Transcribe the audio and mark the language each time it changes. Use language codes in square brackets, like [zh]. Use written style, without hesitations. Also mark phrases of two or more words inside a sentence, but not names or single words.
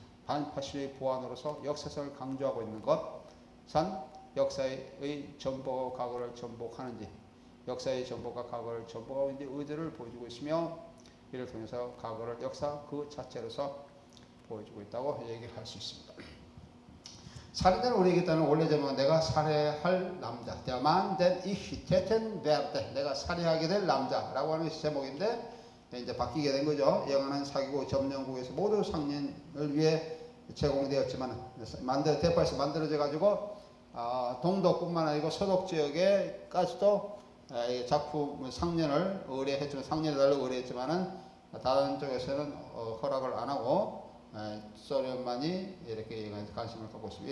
[ko] 반파시즘의 보완으로서 역사성을 강조하고 있는 것, 역사의 전복과 과거를 전복하는지, 역사의 전복과 과거를 전복하고 있는지 의도를 보여주고 있으며 이를 통해서 과거를 역사 그 자체로서 보여주고 있다고 얘기를 할 수 있습니다. 살인자는 우리에게 있다는 원래 제목은 내가 살해할 남자, [de] der Mann, den ich töten werde, [ko] 내가 살해하게 될 남자라고 하는 제목인데 이제 바뀌게 된 거죠. 영화는 사기고 점령국에서 모두 상년을 위해 제공되었지만 대파에서 만들어져 가지고 동독뿐만 아니고 서독 지역에까지도 작품 상년을 의뢰했지만 상년해달라고 의뢰했지만은 다른 쪽에서는 허락을 안 하고 소련만이 이렇게 관심을 갖고 있습니다.